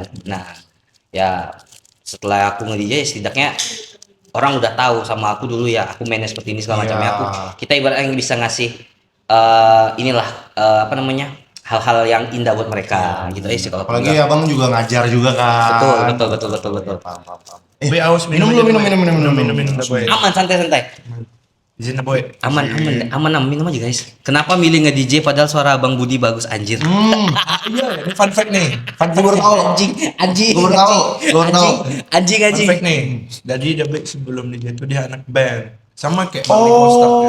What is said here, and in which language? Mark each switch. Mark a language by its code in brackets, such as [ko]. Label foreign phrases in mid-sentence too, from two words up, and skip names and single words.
[id] Nah, ya setelah aku nge-DJ setidaknya orang udah tahu sama aku dulu ya, aku mainnya seperti ini segala Iya. macamnya. Kita ibaratnya bisa ngasih inilah apa namanya, hal-hal yang indah buat mereka gitu aja sih kalau aku Apalagi bilang. abang juga ngajar juga kan. Betul. Paham. Boy, awas minum aja, dulu, Boy. minum. dah, Boy. Aman, santai. Izin dah, Boy. Aman, minum aja guys. Kenapa milih nge-DJ padahal suara Abang Budi bagus anjir? Iya, ini [en] fun fact [id] nih. Gue baru tahu. Anjing. Gue baru tahu. Anjing. [en] Fun fact [id] nih. Jadi Dabe sebelum DJ itu dia anak band. Sama kayak Bang Niko startnya.